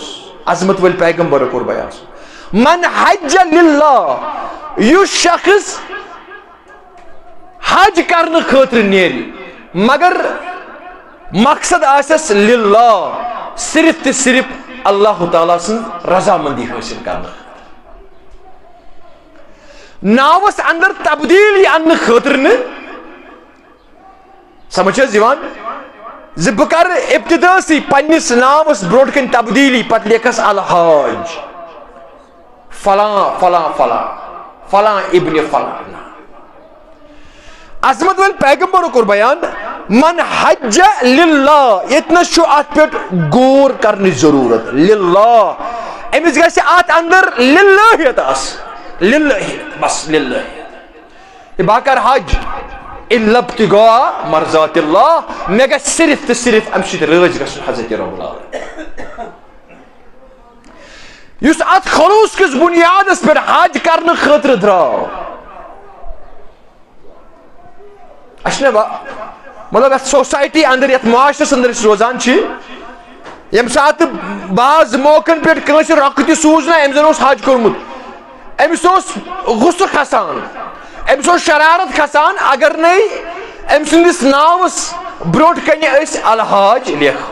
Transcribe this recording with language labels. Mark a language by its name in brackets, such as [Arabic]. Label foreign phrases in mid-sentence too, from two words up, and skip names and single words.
[Kashmiri] عظمت ول پیغمبر کوٚر بیان [Arabic] من حج للہ [Kashmiri] یُس شخص حج کرنہٕ خٲطرٕ نیرِ مگر مقصد آسس للہ صرف تہ صرف اللہ تعالیٰ سن رضامندی حٲصِل کرنہٕ. ناوس اندر تبدیلی اننہٕ خٲطرٕ نہٕ. سمجھ حظ یِوان زِ بہٕ کرٕ ابتدٲسی پننس ناوس برونٛٹھ کن تبدیلی پتہٕ لیکھس الحاج فلاں فلاں فلاں فلاں ابن فلاں. عظمت ول پیغمبرو کوٚر بیان [Arabic] من حج للہ [Kashmiri] یتنس چھُ اتھ پٮ۪ٹھ غور کرنٕچ ضروٗرت. للہ أمِس گژھِ اتھ اندر للہیت آسٕنۍ. للہیت بس للہیت. بہٕ کرٕ حج [Arabic] الا ابتغاء مرضات اللہ [Kashmiri] مےٚ گژھِ صرف تہٕ صرف امہِ سۭتۍ رٲضۍ گژھُن حضرت رب العالمین. یُس اتھ خلوص کِس بُنیادس پٮ۪ٹھ حج کرنہٕ خٲطرٕ درٛاو اسہِ چھُنہ مطلب یتھ سوسایٹی اندر یتھ معاشرس اندر أسۍ روزان چھِ ییٚمہِ ساتہٕ بعض موقعن پٮ۪ٹھ کٲنٛسہِ رۄقہٕ تہِ سوٗز نہ أمۍ زن اوس حج کوٚرمُت أمِس اوس غُصہٕ کھسان أمِس اوس شرارت کھسان اگر نَے أمۍ سٕنٛدِس ناوس برونٛٹھ کنہِ أسۍ الحاج لیکھو.